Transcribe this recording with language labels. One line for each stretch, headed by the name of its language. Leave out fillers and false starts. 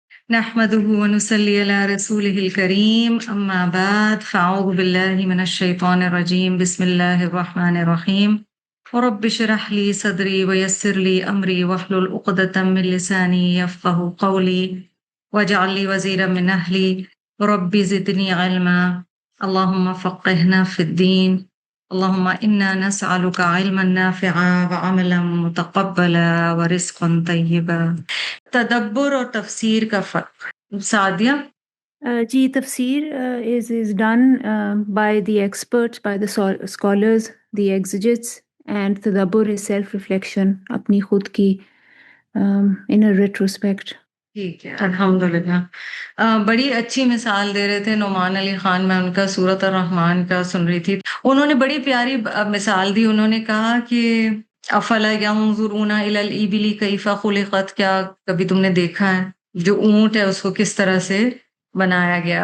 Arabic: نحمده ونصلي على رسوله الكريم أما بعد فأعوذ بالله من الشيطان الرجيم بسم الله الرحمن الرحيم رب اشرح لي صدري ويسر لي أمري واحلل عقدة من لساني يفقهوا قولي واجعل لي وزيرا من أهلي رب زدني علما اللهم فقهنا في الدين اللهم إنا نسألك علما نافعا وعملا متقبلا ورزقا طيبا.
Urdu: تدبر اور تفسیر کا فرق سعدیہ.
English: جی تفسیر is done by the experts, by the scholars, the exegetes, and تدبر is self reflection
Urdu: اپنی خود کی
English: inner retrospect.
Urdu: ٹھیک ہے الحمدللہ. بڑی اچھی مثال دے رہے تھے نعمان علی خان، میں ان کا سورۃ الرحمن کا سن رہی تھی. انہوں نے بڑی پیاری مثال دی. انہوں نے کہا کہ
Arabic: افلا ینظرون الی الابل کیف خلقت،
Urdu: کیا کبھی تم نے دیکھا ہے جو اونٹ ہے اس کو کس طرح سے بنایا گیا.